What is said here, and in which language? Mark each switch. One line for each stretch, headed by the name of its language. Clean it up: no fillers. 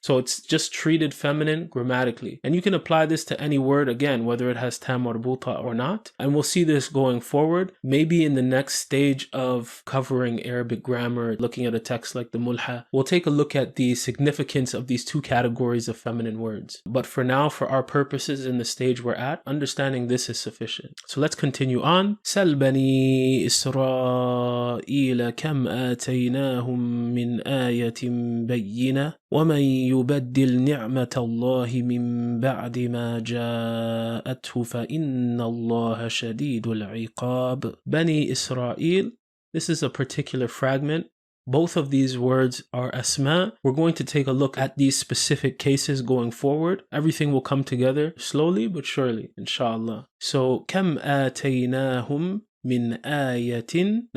English: So it's just treated feminine grammatically. And you can apply this to any word again, whether it has ta marbuta or not, and we'll see this going forward, maybe in the next stage of covering Arabic grammar, looking at a text like the Mulha. We'll take a look at the significance of these two categories of feminine words. But for now, for our purposes in the stage we're at, understanding this is sufficient. So let's continue on.
Arabic: Sal bani Israel kam ataynahum min ayatin bayyina ومن يبدل نعمة الله من بعد ما جاءته فإن الله شديد العقاب.
English: Bani Israel, this is a particular fragment. Both of these words are asma. We're going to take a look at these specific cases going forward. Everything will come together slowly but surely, inshallah.
Arabic: So, كم آتيناهم min ayatin.